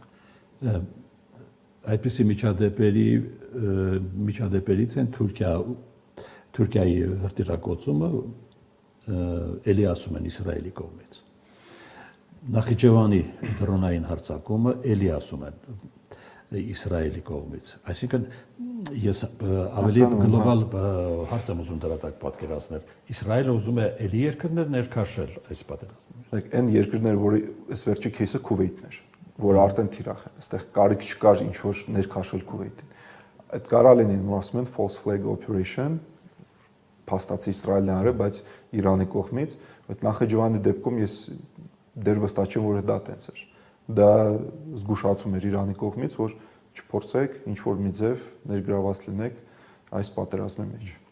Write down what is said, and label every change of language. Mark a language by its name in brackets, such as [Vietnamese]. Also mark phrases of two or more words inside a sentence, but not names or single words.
[Armenian] Այդպիսի միջադեպերից են Թուրքիայի հրթիռակոծումը էլի ասում են Իսրայելի կողմից։ Նախիջևանի դրոնային հարձակումը էլի ասում են Իսրայելի կողմից։ Այսինքն ես ավելի գլոբալ հարց եմ ուզում դրա տակ պատկերացնել։ Իսրայելը ուզում է էլի երկրներ ներքաշել այս պատերազմում։ Այն երկրները, որի այս վերջի кейսը Քուվեյթն էր, որ արդեն թիրախ է։ Այստեղ կարիք չկար ինչ որ ներքաշել Քուվեյթին։ Այդ կարա լինի, որ ասում են [English] false flag operation, [Armenian] փաստացի Իսրայելն արել, բայց Իրանի կողմից, այդ Նախիջևանի դեպքում ես դեռ վստահ չեմ, որ դա տենց էր։ Դա զգուշացում էր Իրանի կողմից, որ չփորձեք ինչ որ մի ձև ներգրաված լինեք այս պատերազմի մեջ։